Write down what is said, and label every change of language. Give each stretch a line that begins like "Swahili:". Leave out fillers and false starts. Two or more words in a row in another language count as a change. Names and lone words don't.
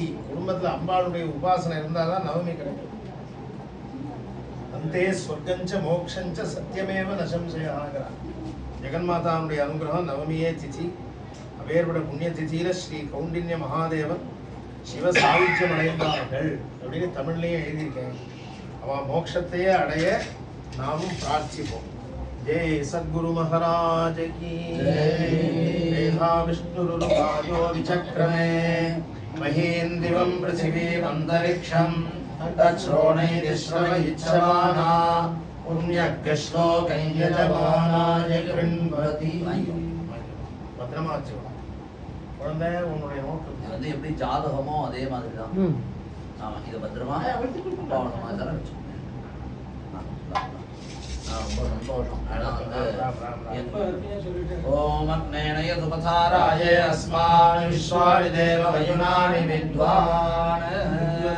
Tamil: குடும்பத்தில் அம்பாளுடைய உபாசனை இருந்தால் தான் நவமி கிடைக்கும்.
Sanskrit: अन्ते स्वर्गञ्च मोक्षञ्च सत्यमेव
Tamil: நசம்சயாகிறார். ஜெகன்மாதாவுடைய அனுகிரகம் நவமியே திதி. அவேற்பட புண்ணிய திதியில ஸ்ரீ கௌண்டின்ய மகாதேவன் சிவ சாயுஜ்யம் அடைந்தார்கள் அப்படின்னு தமிழ்லையும் எழுதியிருக்கேன். அவன் மோட்சத்தையே அடைய நாமும் பிரார்த்திப்போம்.
Hindi: जय सद्गुरु महाराज की
Sanskrit: मेधा विष्णुरुपायो विचक्रमे महेन्द्रिवं पृथिवीम् अंतरिक्षं तच्छ्रोणैर्श्रवयिच्छमाना पुण्यकृष्णोकं यजमानाय कृण्वति.
Tamil: பத்திரமாச்சு குழந்தை, உன்னுடைய நோட்டு வந்து எப்படி ஜாதகமோ அதே மாதிரி தான். ஆமாம், இதை பத்திரமா பாவனமாக வச்சுக்கோங்க. ரொம்ப சந்தோஷம்.
Sanskrit: ओम् अग्नेय सुभताराय अस्मान् विश्वारि देव वयुनानि विद्वान्